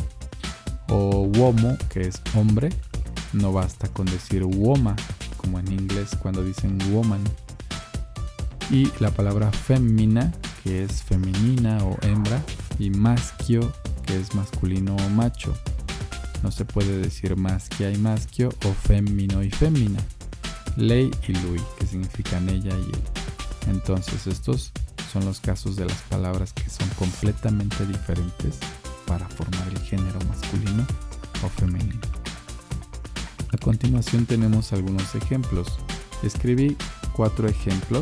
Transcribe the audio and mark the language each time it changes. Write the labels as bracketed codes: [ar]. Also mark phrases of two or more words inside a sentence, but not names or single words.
[es] O uomo, que es hombre, no basta con decir uoma, como en inglés cuando dicen woman. Y la palabra femmina, que es femenina o hembra, y maschio, que es masculino o macho. No se puede decir maschia y maschio o femmino y femmina. Lei y lui, que significan ella y él. Entonces estos son los casos de las palabras que son completamente diferentes para formar el género masculino o femenino. A continuación tenemos algunos ejemplos. Escribí 4 ejemplos.